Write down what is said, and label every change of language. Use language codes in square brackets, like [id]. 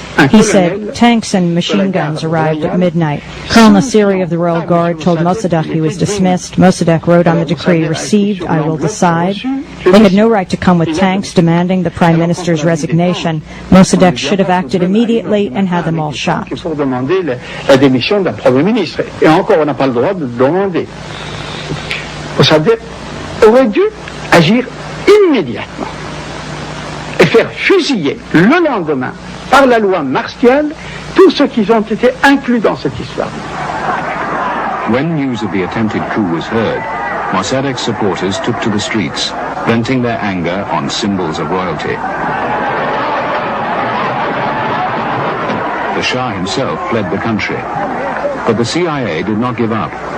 [en] He said tanks and machine guns arrived at midnight. Colonel Nasiri of the Royal Guard told Mossadegh he was dismissed. Mossadegh wrote on the decree, received, I will decide. They had no right to come with tanks demanding the Prime Minister's resignation. Mossadegh should have acted immediately and had them all shot. [fr] Pour demander la démission d'un Premier ministre. Et encore, on n'a pas le droit de demander. Mossadegh aurait dû agir immédiatement et faire fusiller le lendemain par la loi martiale tous ceux qui ont été inclus dans cette histoire. [en] When news of the attempted coup was heard, Mossadegh's supporters took to the streets, venting their anger on symbols of royalty. The Shah himself fled the country, but the CIA did not give up.